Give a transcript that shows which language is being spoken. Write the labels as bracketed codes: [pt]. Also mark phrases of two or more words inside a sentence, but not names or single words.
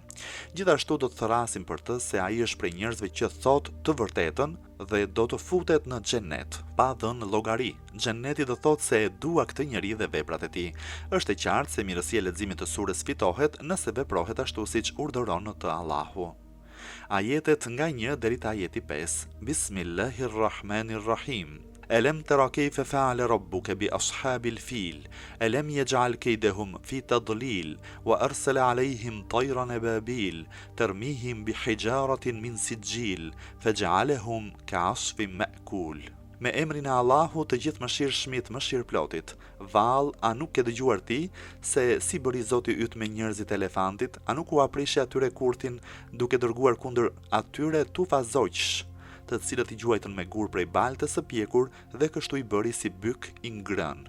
[sq] Gjithashtu do të thrasin për të se ai është prej njerëzve që thot të vërtetën dhe do të futet në xhennet, pa dhënë llogari. Xhenneti do thotë se e dua këtë njeri dhe veprat e tij. Është e qartë se mirësia e leximit të sures fitohet nëse veprohet ashtu siç urdhëron të Allahu. Ajetet nga 1 deri te ajeti 5. [ar] Bismillahirrahmanirrahim. ألم تر كيف فعل ربك بأصحاب الفيل ألم يجعل كيدهم في تضليل وأرسل عليهم طيرا أبابيل ترميهم بحجارة من سجيل فجعلهم كعصف مأكول. [sq] Me emrin e Allahut të gjithë mëshirshmit, mëshirëplotit. Vallë, a nuk ke dëgjuar ti se si bëri Zoti yt me njerëzit e elefantit? A nuk u aprishi atyre kurtin duke dërguar kundër atyre tufa zogjsh, të cilët i gjuajtën me gur prej baltës së pjekur dhe kështu i bëri si byk i ngrënë.